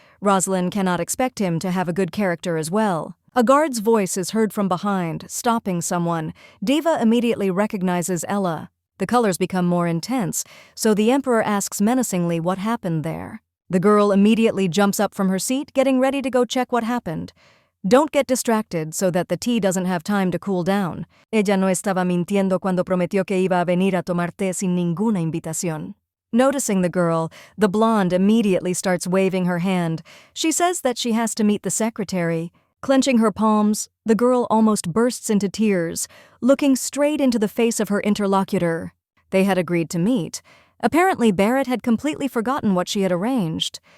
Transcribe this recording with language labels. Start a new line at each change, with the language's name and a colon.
English: Rosalind cannot expect him to have a good character as well. A guard's voice is heard from behind, stopping someone. Diva immediately recognizes Ella. The colors become more intense, so the emperor asks menacingly what happened there. The girl immediately jumps up from her seat, getting ready to go check what happened. Don't get distracted so that the tea doesn't have time to cool down.
Spanish: Ella no estaba mintiendo cuando prometió que iba a venir a tomar té sin ninguna invitación.
English: Noticing the girl, the blonde immediately starts waving her hand. She says that she has to meet the secretary. Clenching her palms, the girl almost bursts into tears, looking straight into the face of her interlocutor. They had agreed to meet. Apparently, Barrett had completely forgotten what she had arranged.